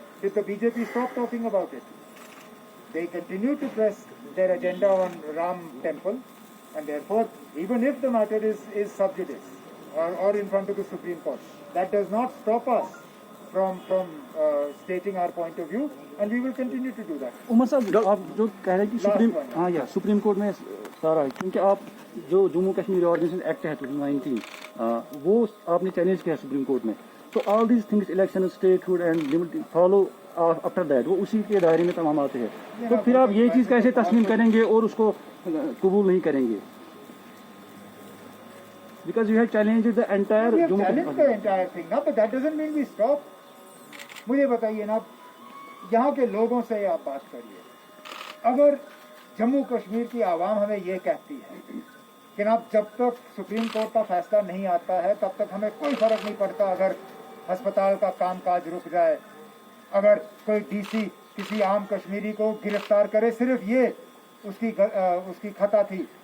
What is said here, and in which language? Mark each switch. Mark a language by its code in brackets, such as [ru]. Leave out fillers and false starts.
[en] Did the BJP stop talking about it? They continue to press their agenda on Ram Temple, and therefore, even if the matter is sub judice or in front of the Supreme Court, that does not stop us from stating our point of view, and we will continue to do that. [hi] Umar साहब, आप जो कह रहे हैं कि supreme court में सारा है, क्योंकि आप जो जम्मू कश्मीर ऑर्गेनाइजेशन एक्ट है 2019 वो आपने चैलेंज किया सुप्रीम कोर्ट में, तो [en] all these things election statehood and follow after that [hi] वो उसी के दायरे में तमाम आते हैं, तो फिर आप ये चीज़ कैसे तस्लीम करेंगे और उसको कबूल नहीं करेंगे? [en] Because you have challenged the entire we have challenged the entire thing now, but that doesn't mean we stop. [hi] मुझे बताइए ना, यहाँ के लोगों से आप बात करिए. अगर जम्मू कश्मीर की आवाम हमें ये कहती है कि ना जब तक सुप्रीम कोर्ट का फैसला नहीं आता है तब तक हमें कोई फर्क नहीं पड़ता अगर अस्पताल का कामकाज रुक जाए, अगर कोई डीसी किसी आम कश्मीरी को गिरफ्तार करे, सिर्फ ये उसकी खता थी